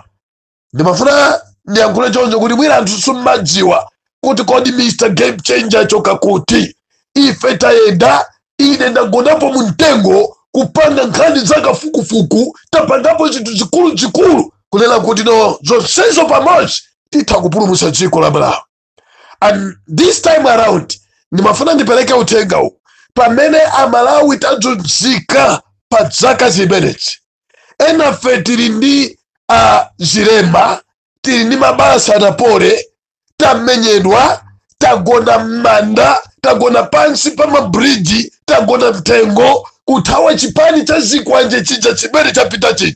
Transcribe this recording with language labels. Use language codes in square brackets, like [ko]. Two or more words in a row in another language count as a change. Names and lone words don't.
[ny] Ndimafuna ndiyankhule choncho kuti mwina anthu simmadziwa kuti kodi Mr. Game Changer choka kuti ife tayenda ine ndagonapo mtengo kupanga nkhani zakafukufuku tapangapo chinthu chikulu kunena kuti no zonsezo pamodzi titha kupulumutsa dziko la Malawi. [en] And this time around [ny] ndimafuna ndipereke uthenga uwu pamene amalawi tadzunzika pa zaka zimenezi. Enafe tili ndi zilemba, tili ndi mabasa anapole, tamenyedwa, tagona m'manda, tagona pansi pa mabridji, tagona mtengo kuthawa chipani cha zikwanje chija chimene chapita chija.